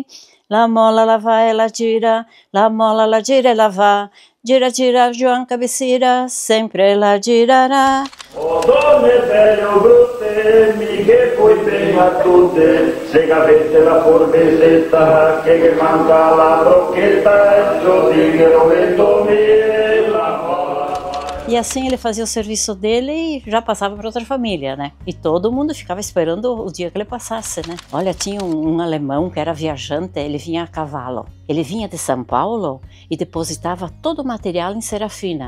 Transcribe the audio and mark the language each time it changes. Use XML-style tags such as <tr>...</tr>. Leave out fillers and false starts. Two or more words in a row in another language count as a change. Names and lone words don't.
<vec>La mola, la va e la gira, la mola, la gira e la va. Gira, gira, Joan Cabeceira, sempre la girerà. O donne belle o brutte, mi che poi bene a tutte. se gavete la forbesetta, che manca la brochetta,</vec> <pt>eu digo e tomei la. E assim ele fazia o serviço dele e já passava para outra família, né? E todo mundo ficava esperando o dia que ele passasse, né? Olha, tinha um alemão que era viajante, ele vinha a cavalo. Ele vinha de São Paulo e depositava todo o material em Serafina.</pt>